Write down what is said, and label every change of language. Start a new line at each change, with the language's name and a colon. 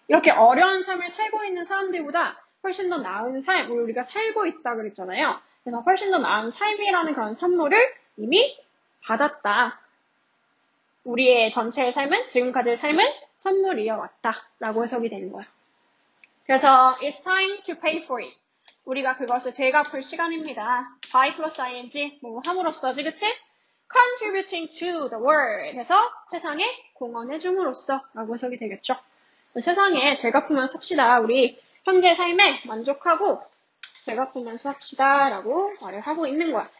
Korean: 이렇게 어려운 삶을 살고 있는 사람들보다 훨씬 더 나은 삶을 우리가 살고 있다 그랬잖아요. 그래서 훨씬 더 나은 삶이라는 그런 선물을 이미 받았다. 우리의 전체의 삶은, 지금까지의 삶은 선물이어 왔다 라고 해석이 되는 거야.
English: 그래서 it's time to pay for it.
Korean: 우리가 그것을 되갚을 시간입니다. by plus ing, 뭐 함으로써지, 그치?
English: contributing to the world
Korean: 해서 세상에 공헌해줌으로써 라고 해석이 되겠죠. 세상에 되갚으면서 삽시다. 우리 현재 삶에 만족하고 되갚으면서 삽시다 라고 말을 하고 있는 거야.